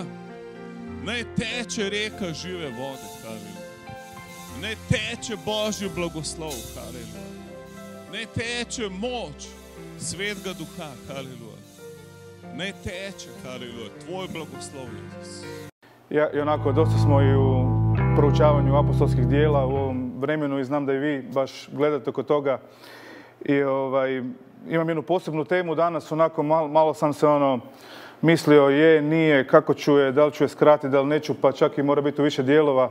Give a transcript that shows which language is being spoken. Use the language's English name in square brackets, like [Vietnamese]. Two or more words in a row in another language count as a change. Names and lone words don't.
[Slovenian] Naj teče reka žive vode, haleluja. Naj teče Božji blagoslov, haleluja. Naj teče moč Svetega Duha, haleluja. Naj teče, haleluja, tvoj blagoslov, Jezus. Ja, [Croatian] i onako, dosta smo i u proučavanju apostolskih dijela u ovom vremenu i znam da i vi baš gledate oko toga. I imam jednu posebnu temu danas, onako malo sam se mislio je, nije, kako ću je, da li ću je skratiti, da li neću, pa čak i mora biti u više dijelova.